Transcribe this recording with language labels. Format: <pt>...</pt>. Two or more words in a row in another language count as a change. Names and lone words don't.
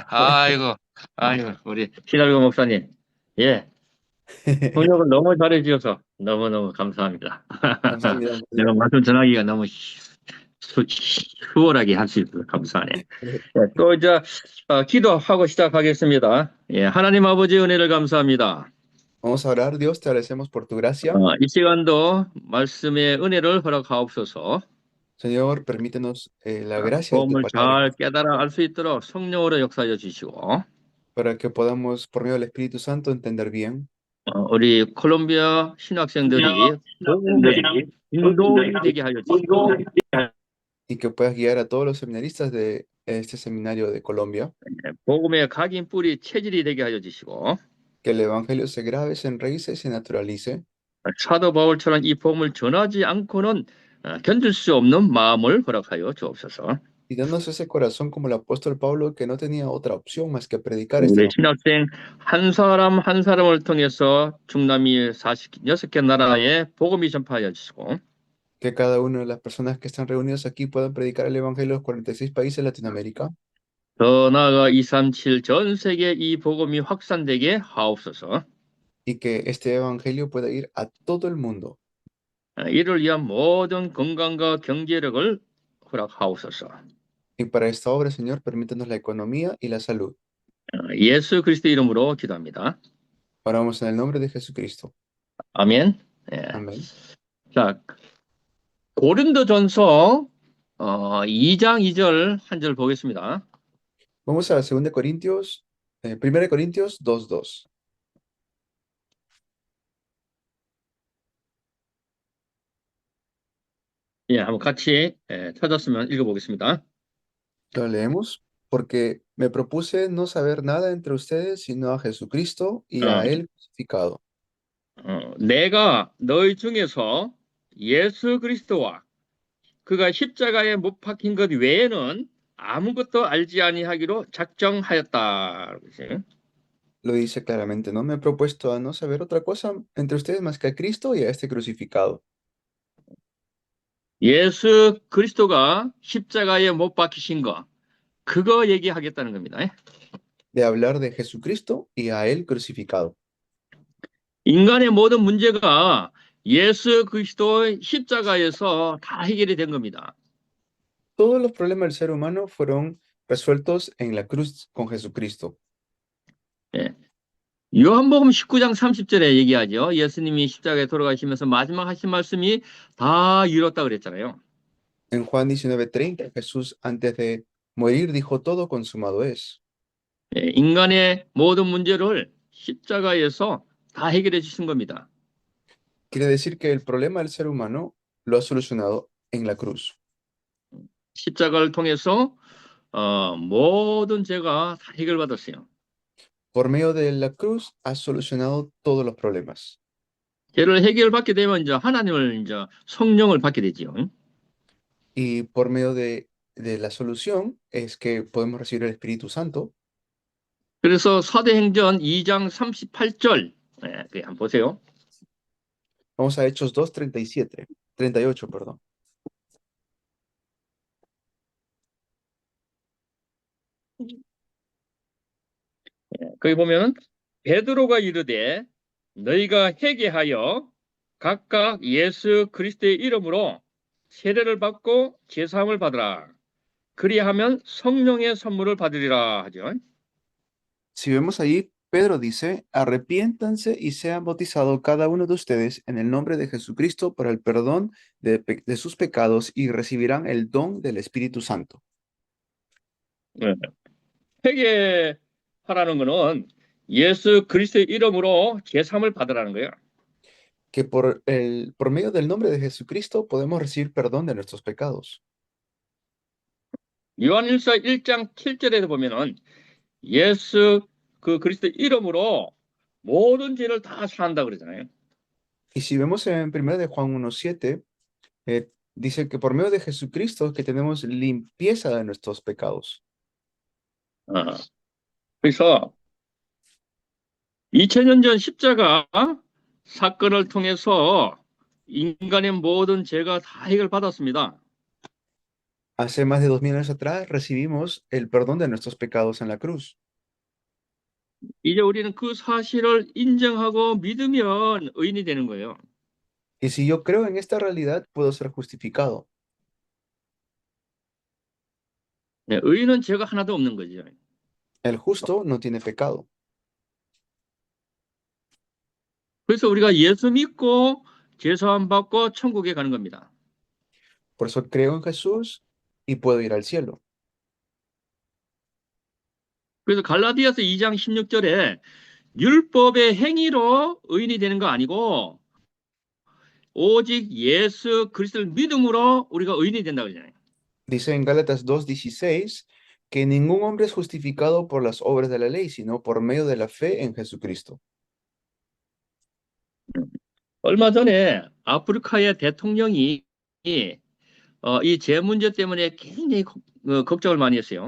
<ko>아이고, 우리 히달고 목사님. 예, 번역을 너무 잘해주셔서 너무너무 감사합니다. 감사합니다, 목사님. 내가 말씀 전하기가 너무 수월하게 할 수 있어서 감사하네. 예. 네, 또 이제 기도하고 시작하겠습니다. 예, 하나님 아버지 은혜를 감사합니다.</ko> <es>Vamos a orar, Dios, te agradecemos por tu gracia.</es> <ko>이 시간도 말씀의 은혜를 허락하옵소서.</ko> <es>Señor, permítenos la gracia de tu</es> <ko>복음을</ko> <es>palabra</es> <ko>잘 깨달아 알 수 있도록 성령으로 역사하여 주시고,</ko> <es>para que podamos, por medio del Espíritu Santo, entender bien</es> <ko>우리 콜롬비아 신학생들이 복음의 인도인이 되게 하여 주시고,</ko> <es>y que puedas guiar a todos los seminaristas de este seminario de Colombia,</es> <ko>복음의 각인 뿌리 체질이 되게 하여 주시고,</ko> <es>que el Evangelio se grabe, se enraice y se naturalice.</es> <ko>사도 바울처럼 이 복음을 전하지 않고는 견딜 수 없는 마음을 허락하여 주옵소서.</ko> <es>Y danos ese corazón como el apóstol Pablo que no tenía otra opción más que predicar este</es> <ko>우리</ko> <es>evangelio.</es> <ko>신학생 한 사람 한 사람을 통해서 중남미 46개 나라에 복음이 전파하여 주시고,</ko> <es>Que cada una de las personas que están reunidas aquí puedan predicar el evangelio a los 46 países de Latinoamérica</es> <ko>더 나아가 237 전 세계 이 복음이 확산되게 하옵소서.</ko> <es>y que este evangelio pueda ir a todo el mundo.</es> <ko>이를 위한 모든 건강과 경제력을 허락하옵소서.</ko> <es>Y para esta obra, Señor, permítanos la economía y la salud.</es> <ko>예수 그리스도 이름으로 기도합니다.</ko> <es>Oramos en el nombre de Jesucristo.</es> <ko>아멘. 예.</ko> <es>Amén.</es> <ko>자, 고린도전서 2장 2절 한 절 보겠습니다.</ko> <es>Vamos a 2 Corintios, 1 Corintios 2:2.</es> <ko>예, 한번 같이 찾았으면 읽어보겠습니다.</ko> <es>Lo leemos. Porque me propuse no saber nada entre ustedes sino a Jesucristo y 어, a Él crucificado.</es> <ko>내가 너희 중에서 예수 그리스도와 그가 십자가에 못 박힌 것 외에는 아무것도 알지 아니하기로 작정하였다. 그치?</ko> <es>Lo dice claramente, no me he propuesto a no saber otra cosa entre ustedes más que a Cristo y a este crucificado.</es> <ko>예수 그리스도가 십자가에 못 박히신 거, 그거 얘기하겠다는 겁니다.</ko> <es>De hablar de Jesucristo y a Él crucificado.</es> <ko>인간의 모든 문제가 예수 그리스도의 십자가에서 다 해결이 된 겁니다.</ko> <es>Todos los problemas del ser humano fueron resueltos en la cruz con Jesucristo.</es> <ko>예. 요한복음 19장 30절에 얘기하죠. 예수님이 십자가에 돌아가시면서 마지막 하신 말씀이 다 이뤘다 그랬잖아요.</ko> <es>En Juan 19:30, Jesús antes de morir dijo, todo consumado es.</es> <ko>예, 인간의 모든 문제를 십자가에서 다 해결해 주신 겁니다.</ko> <es>Quiere decir que el problema del ser humano lo ha solucionado en la cruz.</es> <ko>십자가를 통해서 모든 죄가 다 해결받았어요.</ko> <es>Por medio de la cruz ha solucionado todos los problemas.</es> <ko>죄를 해결받게 되면 이제 하나님을 이제 성령을 받게 되지요.</ko> <es>Y por medio de la solución es que podemos recibir el Espíritu Santo.</es> <ko>그래서 사도행전 2장 38절 한번 보세요.</ko> <es>Vamos a Hechos 2:37, 38, perdón.</es> <ko>거기 보면 베드로가 이르되 너희가 회개하여 각각 예수 그리스도의 이름으로 세례를 받고 제사함을 받으라. 그리하면 성령의 선물을 받으리라 하죠.</ko> <es>Si vemos ahí, Pedro dice, arrepiéntanse y sean bautizados cada uno de ustedes en el nombre de Jesucristo para el perdón de sus pecados y recibirán el don del Espíritu Santo.</es> <ko>네. 회개하라는 거는 예수 그리스도의 이름으로 제사함을 받으라는 거예요.</ko> <es>Que por medio del nombre de Jesucristo podemos recibir perdón de nuestros pecados.</es> <ko>요한일서 1장 7절에서 보면은 예수 그리스도 이름으로 모든 죄를 다 사한다 그러잖아요.</ko> <es>Y si vemos en 1 de Juan 1:7, dice que por medio de Jesucristo que tenemos limpieza de nuestros pecados.</es> <ko>어, 그래서 2000년 전 십자가 사건을 통해서 인간의 모든 죄가 다 해결받았습니다.</ko> <es>Hace más de 2000 años atrás recibimos el perdón de nuestros pecados en la cruz.</es> <ko>이제 우리는 그 사실을 인정하고 믿으면 의인이 되는 거예요.</ko> <es>Y si yo creo en esta realidad, puedo ser justificado.</es> <ko>네, 의인은 죄가 하나도 없는 거죠.</ko> <es>El justo no tiene pecado.</es> <ko>그래서 우리가 예수 믿고 죄 사함 받고 천국에 가는 겁니다.</ko> <es>Por eso creo en Jesús y puedo ir al cielo.</es> <ko>그래서 갈라디아서 2장 16절에 율법의 행위로 의인이 되는 거 아니고 오직 예수 그리스도를 믿음으로 우리가 의인이 된다 그러잖아요.</ko> <es>Dice en Gálatas 2:16 que ningún hombre es justificado por las obras de la ley, sino por medio de la fe en Jesucristo.</es> <ko>얼마 전에 아프리카의 대통령이 이 죄 문제 때문에 굉장히 걱정을 많이 했어요.</ko>